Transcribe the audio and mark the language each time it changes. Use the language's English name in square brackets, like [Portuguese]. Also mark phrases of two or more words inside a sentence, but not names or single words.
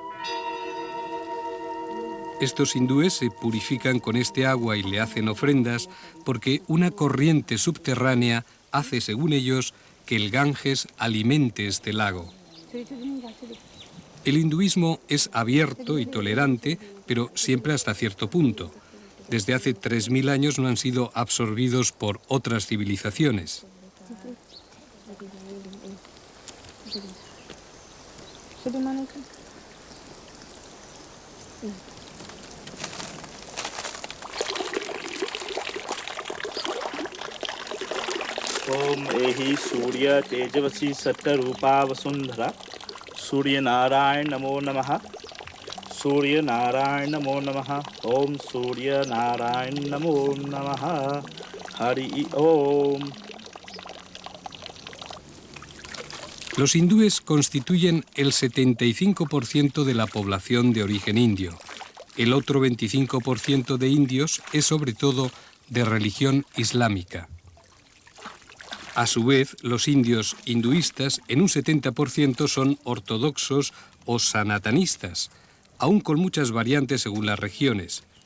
[Spanish] Estos hindúes se purifican con este agua y le hacen ofrendas porque una corriente subterránea hace, según ellos, que el Ganges alimente este lago. El hinduismo es abierto y tolerante, pero siempre hasta cierto punto. Desde hace 3.000 años no han sido absorbidos por otras civilizaciones. [Sanskrit] Om Ehi Surya Tejavasi Satta Rupa Vasundhara Surya Narayan Namo Namaha Surya Narayana Namo Namaha. Om Surya Narayana Namo Namaha. Hari Om. [Spanish] Los hindúes constituyen el 75% de la población de origen indio. El otro 25% de indios es sobre todo de religión islámica. A su vez, los indios hinduistas en un 70% son ortodoxos o sanatanistas, aún con muchas variantes según las regiones.